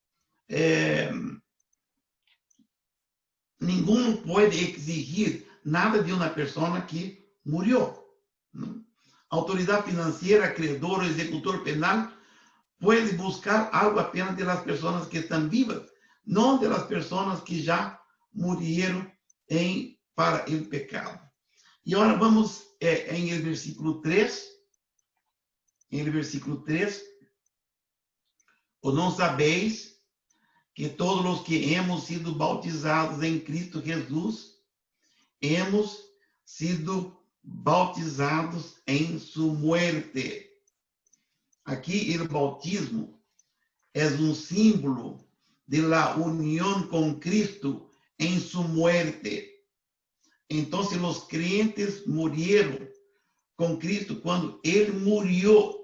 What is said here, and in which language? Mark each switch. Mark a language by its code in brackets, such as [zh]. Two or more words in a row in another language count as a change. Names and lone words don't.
[pt] Ninguém pode exigir nada de uma pessoa que morreu. Autoridade financeira, credor, executor penal pode buscar algo apenas das pessoas que estão vivas, não das pessoas que já morreram para o pecado. E agora vamos em [es] el versículo [pt] 3. [es] Em el versículo 3. [pt] Ou não sabeis que todos os que [es] hemos sido bautizados [pt] em Cristo Jesus, [es] hemos sido bautizados [pt] em sua muerte. Aqui, o bautismo é símbolo de la união com Cristo em sua muerte. Então, os crentes morreram com Cristo quando ele morreu.